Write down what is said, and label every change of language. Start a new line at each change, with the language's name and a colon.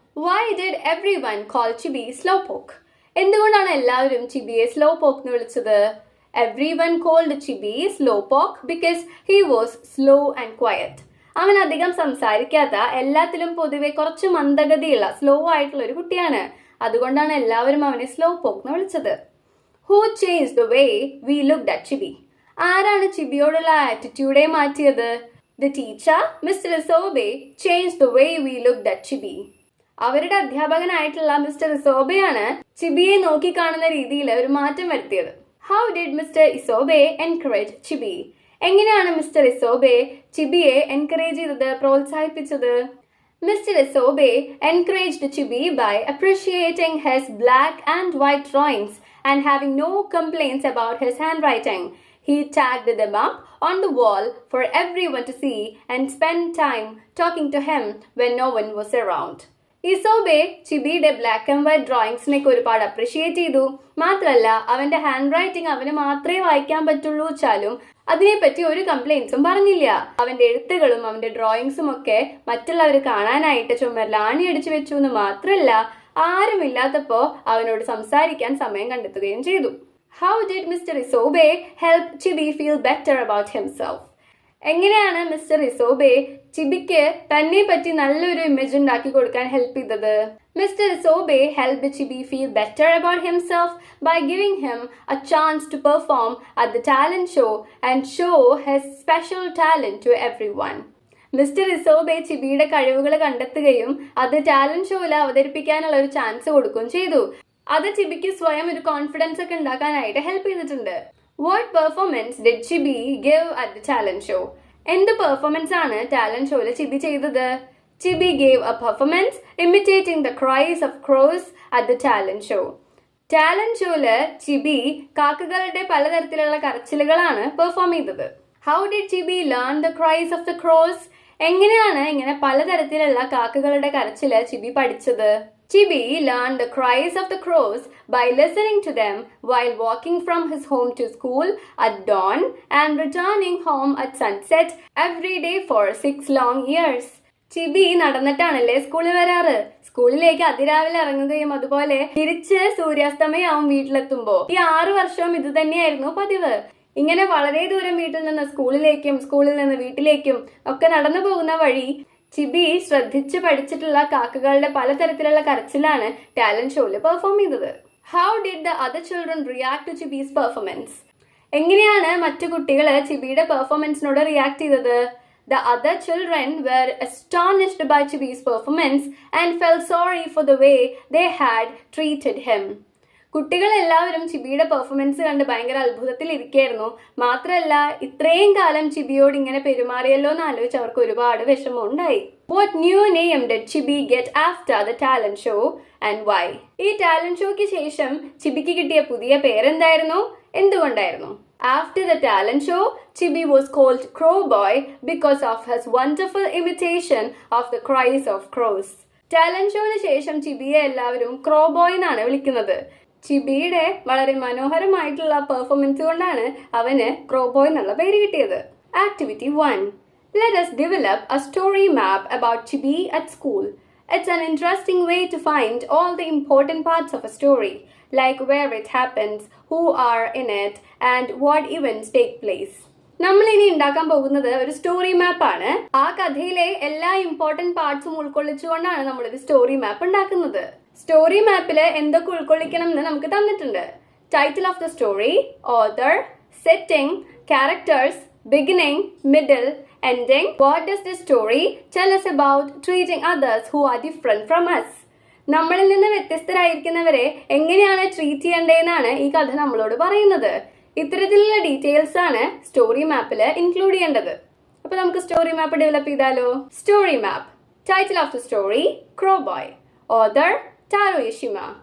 English: Why did everyone call Chibi Slowpoke?
Malayalam: എന്തുകൊണ്ടാണ് എല്ലാവരും ചിബിയെ സ്ലോപോക്ക് എന്ന് വിളിച്ചത്?
English: Everyone called Chibi Slowpoke because he was slow and quiet.
Malayalam: അവൻ അധികം സംസാരിക്കാത്ത, എല്ലാത്തിലും പൊതുവെ കുറച്ച് മന്ദഗതിയുള്ള സ്ലോ ആയിട്ടുള്ള ഒരു കുട്ടിയാണ്. അതുകൊണ്ടാണ് എല്ലാവരും അവനെ സ്ലോപോക്ക് എന്ന് വിളിച്ചത്.
English: Who changed the way we looked at Chibi?
Malayalam: ആരാണ് ചിബിയോടുള്ള ആറ്റിറ്റ്യൂഡെ മാറ്റിയത്?
English: The teacher, Mr. Isobe, changed the way we looked at Chibi.
Malayalam: അവരുടെ അധ്യാപകനായിട്ടുള്ള മിസ്റ്റർ ഇസോബെയാണ് ചിബിയെ നോക്കിക്കാണുന്ന രീതിയിൽ ഒരു മാറ്റം വരുത്തിയത്.
English: How did Mr. Isobe encourage Chibi?
Malayalam: എങ്ങനെയാണ് മിസ്റ്റർ ഇസോബെ ചിബിയെ എൻകറേജ് ചെയ്തത്, പ്രോത്സാഹിപ്പിച്ചത്?
English: Mr. Isobe encouraged Chibi by appreciating his black and white drawings and having no complaints about his handwriting. He tagged them up on the wall for everyone to see and spend time talking to him when no one was around.
Malayalam: ഇസോബെ ചിബിയുടെ black and white ഡ്രോയിങ്സിനൊക്കെ ഒരുപാട് appreciate ചെയ്തു. മാത്രല്ല അവന്റെ hand writing അവന് മാത്രമേ വായിക്കാൻ പറ്റുള്ളൂ വെച്ചാലും അതിനെപ്പറ്റി ഒരു കംപ്ലൈൻസും പറഞ്ഞില്ല. അവന്റെ എഴുത്തുകളും അവന്റെ ഡ്രോയിങ്സും ഒക്കെ മറ്റുള്ളവർ കാണാനായിട്ട് ചുമരിൽ ആണിയടിച്ചു വെച്ചു എന്ന് മാത്രല്ല, ആരുമില്ലാത്തപ്പോ അവനോട് സംസാരിക്കാൻ സമയം കണ്ടെത്തുകയും ചെയ്തു. How did Mr. Isobe help Chibi feel better about himself? എങ്ങനെയാണ് മിസ്റ്റർ ഇസോബെ ചിബിക്ക് തന്നെ പറ്റി നല്ലൊരു ഇമേജ് ഉണ്ടാക്കി കൊടുക്കാൻ ഹെൽപ്പ് ചെയ്തത്?
English: Mister Isobe helped Chibi feel better about himself by giving him a chance to perform at the talent show and show his special talent to everyone.
Malayalam: Mister ഇസോബെ ചിബിയുടെ കഴിവുകൾ കണ്ടെത്തുകയും അത് ടാലന്റ് ഷോയിൽ അവതരിപ്പിക്കാനുള്ള ഒരു ചാൻസ് കൊടുക്കുകയും ചെയ്തു. അത് ചിബിക്ക് സ്വയം ഒരു കോൺഫിഡൻസ് ഒക്കെ ഉണ്ടാക്കാനായിട്ട് ഹെൽപ്പ് ചെയ്തിട്ടുണ്ട്.
English: What performance did Chibi give at the talent show?
Malayalam: എന്ത് പെർഫോമൻസ് ആണ് ടാലന്റ് ഷോയിൽ ചിബി ചെയ്തത്?
English: Chibi gave a performance imitating the cries of crows at the talent show.
Malayalam: Talent ഷോയില് ചിബി കാക്കകളുടെ പലതരത്തിലുള്ള കരച്ചിലുകളാണ് പെർഫോം ചെയ്തത്.
English: How did Chibi learn the cries of the crows?
Malayalam: എങ്ങനെയാണ് ഇങ്ങനെ പലതരത്തിലുള്ള കാക്കകളുടെ കരച്ചില് ചിബി പഠിച്ചത്?
English: Chibi learned the cries of the crows by listening to them while walking from his home to school at dawn and returning home at sunset every day for 6 long years.
Malayalam: ചിബി നടന്നിട്ടാണല്ലേ സ്കൂളിൽ വരാറ്. സ്കൂളിലേക്ക് അതിരാവിലെ ഇറങ്ങുകയും അതുപോലെ തിരിച്ച് സൂര്യാസ്തമയാവും വീട്ടിലെത്തുമ്പോ. ഈ 6 വർഷവും ഇത് തന്നെയായിരുന്നു പതിവ്. ഇങ്ങനെ വളരെ ദൂരം വീട്ടിൽ നിന്ന് സ്കൂളിലേക്കും സ്കൂളിൽ നിന്ന് വീട്ടിലേക്കും ഒക്കെ നടന്നു പോകുന്ന വഴി ചിബി ശ്രദ്ധിച്ച് പഠിച്ചിട്ടുള്ള കാക്കകളുടെ പലതരത്തിലുള്ള കരച്ചിലാണ് ടാലന്റ് ഷോയിൽ പെർഫോം ചെയ്തത്.
English: How did the other children react to Chibi's performance?
Malayalam: എങ്ങനെയാണ് മറ്റു കുട്ടികൾ ചിബിയുടെ പെർഫോമൻസിനോട് റിയാക്ട് ചെയ്തത്?
English: The other children were astonished by Chibi's performance and felt sorry for the way they had treated him.
Malayalam: കുട്ടികൾ എല്ലാവരും ചിബിയുടെ പെർഫോമൻസ് കണ്ട് ഭയങ്കര അത്ഭുതത്തിൽ ഇരിക്കുകയായിരുന്നു. മാത്രമല്ല ഇത്രയും കാലം ചിബിയോട് ഇങ്ങനെ പെരുമാറിയല്ലോ എന്ന് ആലോചിച്ച് അവർക്ക് ഒരുപാട് വിഷമം ഉണ്ടായി.
English: What new name did Chibi get after the talent show and why?
Malayalam: ഈ ടാലന്റ് ഷോയ്ക്ക് ശേഷം ചിബിക്ക് കിട്ടിയ പുതിയ പേരെന്തായിരുന്നു? എന്തുകൊണ്ടായിരുന്നു?
English: After the talent show, Chibi was called Crow Boy because of his wonderful imitation of the cries of crows.
Malayalam: Talent ഷോയ്ക്ക് ശേഷം ചിബിയെ എല്ലാവരും ക്രോ boy എന്നാണ് വിളിക്കുന്നത്. ചിബിയുടെ വളരെ മനോഹരമായിട്ടുള്ള പെർഫോമൻസ് കൊണ്ടാണ് അവന് ക്രോ ബോയ് എന്നുള്ള പേര് കിട്ടിയത്.
English: Activity 1. Let us develop a story map about Chibi at school. It's an interesting way to find all the important parts of a story, like where it happens, who are in it, and what events take place.
Malayalam: നമ്മൾ ഇനി ഉണ്ടാക്കാൻ പോകുന്നത് ഒരു story മാപ്പ് ആണ്. ആ കഥയിലെ എല്ലാ important പാർട്സും ഉൾക്കൊള്ളിച്ചുകൊണ്ടാണ് നമ്മളൊരു സ്റ്റോറി മാപ്പ് ഉണ്ടാക്കുന്നത്. സ്റ്റോറി മാപ്പില് എന്തൊക്കെ ഉൾക്കൊള്ളിക്കണം എന്ന് നമുക്ക് തന്നിട്ടുണ്ട്. Title of the story, author, setting, characters, beginning, middle, ending.
English: What does this story tell us about treating others who are different from us?
Malayalam: നമ്മളിൽ നിന്ന് വ്യത്യസ്തരായിരിക്കുന്നവരെ എങ്ങനെയാണ് ട്രീറ്റ് ചെയ്യേണ്ടതെന്നാണ് ഈ കഥ നമ്മളോട് പറയുന്നത്. ഇത്തരത്തിലുള്ള ഡീറ്റെയിൽസ് ആണ് സ്റ്റോറി മാപ്പിൽ ഇൻക്ലൂഡ് ചെയ്യേണ്ടത്. അപ്പൊ നമുക്ക് സ്റ്റോറി മാപ്പ് ഡെവലപ്പ് ചെയ്താലോ? Story map. Title of the story, crow boy. Author, tarot യഷിമ.